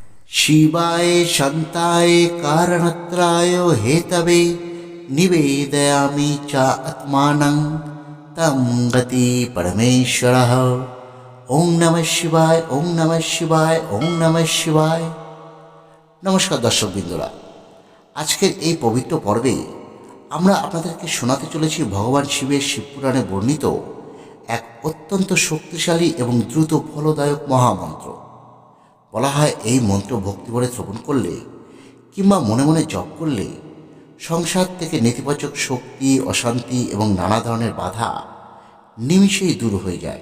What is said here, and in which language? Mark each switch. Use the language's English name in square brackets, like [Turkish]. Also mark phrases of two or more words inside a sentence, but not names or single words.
[Sanskrit] शिवाय शान्ताय कारणत्राय हेतवे निवेदयामि च आत्मानं तं गति परमेश्वरः। ओं नमः शिवाय, ओं नमः शिवाय, ओं नमः शिवाय। [Bangla] নমস্কার দর্শক বিন্দুরা, আজকের এই পবিত্র পর্বে আমরা আপনাদেরকে শোনাতে চলেছি ভগবান শিবের শিবপুরাণে বর্ণিত এক অত্যন্ত শক্তিশালী এবং দ্রুত ফলদায়ক মহামন্ত্র। বলা হয় এই মন্ত্র ভক্তিভরে শ্রবণ করলে কিংবা মনে মনে জপ করলে সংসার থেকে নেতিবাচক শক্তি, অশান্তি এবং নানা ধরনের বাধা নিমিষেই দূর হয়ে যায়।